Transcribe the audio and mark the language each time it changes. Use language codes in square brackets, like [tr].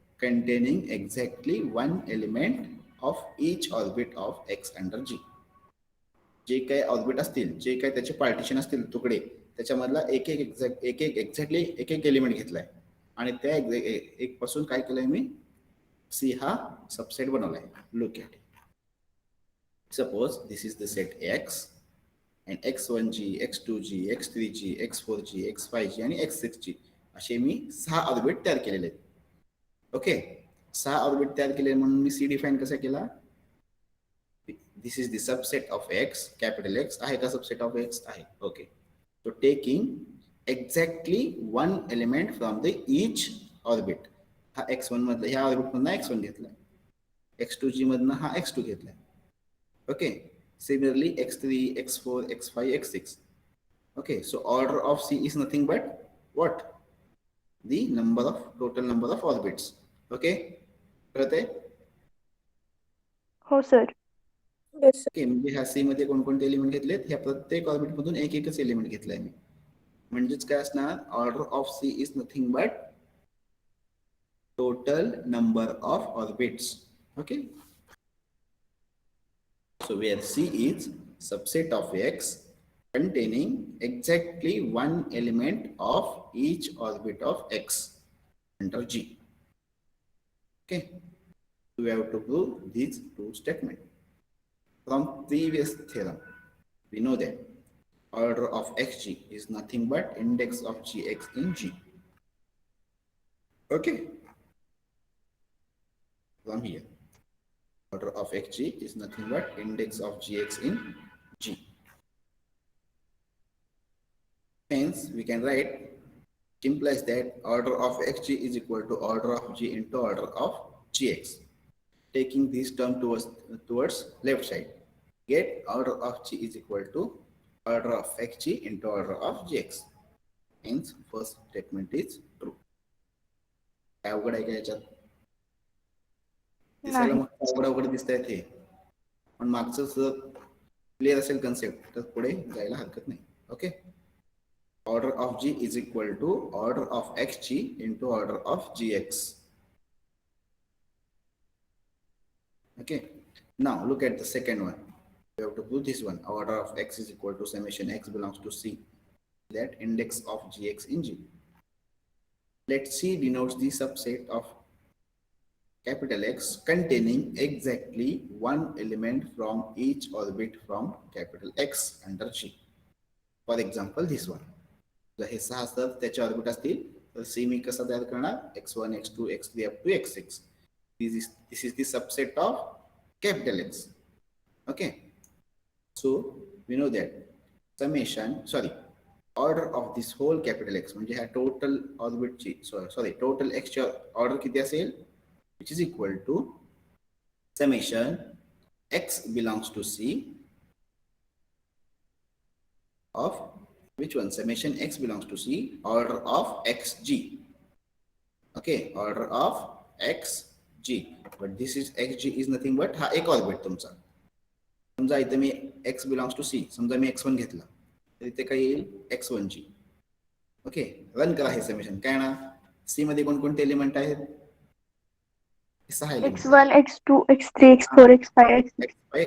[en] Containing exactly one element of each orbit of X under G. [mr] जे काही orbit असतील, जे काही त्याचे पार्टिशन असतील, तुकडे, त्याच्यामधला एक एक एक्झॅक्टली एक एक एलिमेंट घेतलाय आणि त्या एक पासून काय केलंय मी? सी हा सबसेट बनवलाय. [en] Look at. Suppose this is the set X and x1g, x2g, x3g, x4g, x5g [mr] आणि x6g असे मी 6 ऑर्बिट तयार केलेले आहेत. ओके, 6 ऑर्बिट तयार केले म्हणून मी सी डिफाइन कसा केला? [en] This is the subset of X, capital X. [mr] आहे का सबसेट ऑफ X? आहे. [en] Okay, so taking exactly one element from the each orbit. [mr] हा x1 मधला, ह्या ऑर्बिट मधला x1 घेतलाय, x2g मधनं हा x2 घेतलाय. [en] Okay, similarly x3, x4, x5, x6. Okay, so order of C is nothing but what? The number of total number of orbits. [mr] Okay, कळतंय? हो सर. ओके, म्हणजे ह्या सी मध्ये कोणकोणते एलिमेंट घेतलेत? ह्या प्रत्येक ऑर्बिट मधून एक एकच एलिमेंट घेतलाय मी. म्हणजेच काय असणार? [en] Order of C is nothing but total number of orbits. Okay, so where C is subset of X containing exactly one element of each orbit of X under G. Okay, we have to prove these two statements. From previous theorem, we know that order of Xg is nothing but index of Gx in G. Okay, from here, order of Xg is nothing but index of Gx in G. Hence, we can write, implies that order of Xg is equal to order of G into order of Gx. Taking this term towards left side, get order of G is equal to order of Xg into order of Gx. Hence, first statement is true. [mr] काय अवघड आहे का याच्यात? दिसायला मग अवघड दिसतंय ते, पण मागचं जर क्लिअर असेल कन्सेप्ट तर पुढे जायला हरकत नाही. [en] Okay, order of G is equal to order of Xg into order of Gx. Okay, now look at the second one. We have to prove this one. Order of X is equal to summation X belongs to C, that index of Gx in G. Let C denotes the subset of capital X containing exactly one element from each orbit from capital X under G. For example, this one. [mr] जर हे 6 असतात त्याचे orbit असतील तर C मी कसा तयार करणार x1 x2 x3 up to x6. [en] This is the subset of capital X. Okay, so we know that summation order of this whole capital X [mr] म्हणजे ह्या टोटल ऑर्बिटची टोटल x ची ऑर्डर किती असेल [en] which is equal to summation x belongs to C of which one? Summation x belongs to C order of xg. Okay, order of xg, but this is xg is nothing but [mr] हा एक orbit तुमचा. समजा इथे मी x belongs to C, समजा मी x1 घेतला तर इथे काय येईल x1g. ओके, रन करा हे समेशन. काय ना सी मध्ये कोणकोणते एलिमेंट आहेत? 6 element. [en] x1 x2 x3 x4 x5 x6